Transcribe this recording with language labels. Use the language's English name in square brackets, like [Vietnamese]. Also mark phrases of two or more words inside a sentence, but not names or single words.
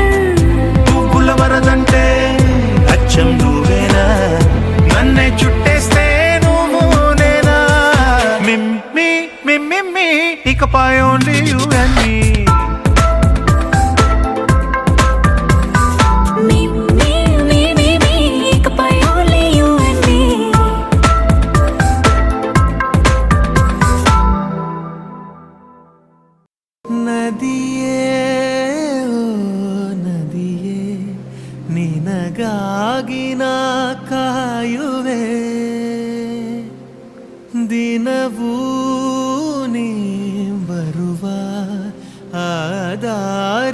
[Telugu] పువ్వుల వరదంటే అచ్చం నువ్వేనా నన్నే చుట్టేస్తే నువ్వు నేనా మిమ్మి మిమ్మి ఇకపై [English] only you and me [Telugu] మిమ్మి మిమ్మి ఇకపై [English] only you and me [Kannada] ನದಿಯೇ ಓ ನದಿಯೇ ನಿನಗಾಗಿ ನಾ ಕಾಯುವೆ ದಿನವೂ ನೀ ಬರುವ ಆ ದಾರಿಯಲ್ಲಿ